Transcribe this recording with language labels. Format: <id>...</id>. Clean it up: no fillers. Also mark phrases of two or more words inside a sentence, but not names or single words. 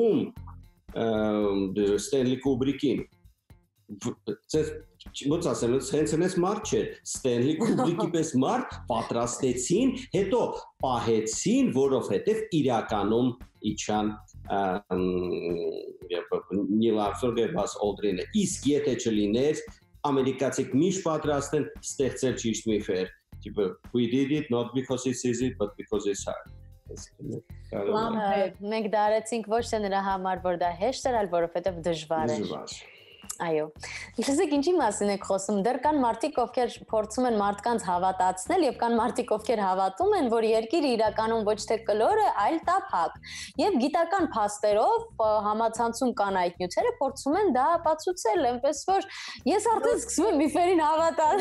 <hy>Ստենլի Կուբրիկին։ Ոնց ասեմ, հենց այնպես մարդ չէ, Ստենլի Կուբրիկի պես մարդ պատրաստեցին, հետո պահեցին, որովհետև իրականում իջան Նիլ Արմսթրոնգը Բազ Օլդրինը։ Իսկ եթե չլիներ, ամերիկացիք միշտ պատրաստ են ստեղծել ճիշտ միֆեր, տիպը</hy> <en>we did it not because it's easy but because it's hard.</en> <hy>Մենք դարեցինք ոչ թե նրա համար, որ դա հեշտ էր, այլ որովհետև դժվար էր։ Այո։ Իսկ ինչի մասին եք խոսում։ Դեռ կան մարդիկ, ովքեր փորձում են մարդկանց հավատացնել, եւ կան մարդիկ, ովքեր հավատում են, որ երկիրը իրականում ոչ թե կլոր է, այլ տափակ։ Եվ գիտական փաստերով համացանցում կան այդ նյութերը, փորձում են դա ապացուցել, այնպես որ ես արդեն սկսում եմ միֆերին հավատալ։</hy>